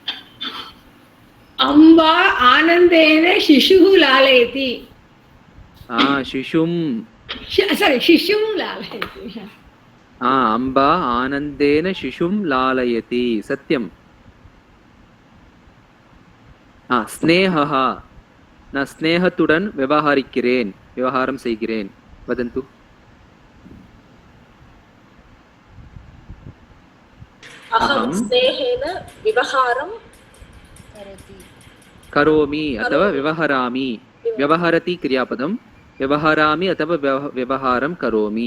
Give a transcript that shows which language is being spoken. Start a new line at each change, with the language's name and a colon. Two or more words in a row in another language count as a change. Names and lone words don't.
Sanskrit: अम्बा आनन्देन शिशुः लालयति। शिशुं लालयति। अम्बा आनन्देन शिशुं लालयति। सत्यं। स्नेहः,
Tamil: நான் ஸ்நேகத்துடன் விவகரிக்கிறேன், விவகாரம் செய்கிறேன்.
Sanskrit: वदन्तु। अहं स्नेहेन व्यवहारं करोमि अथवा व्यवहरामि। व्यवहरति क्रियापदं, व्यवहरामि अथवा व्यवहारं करोमि।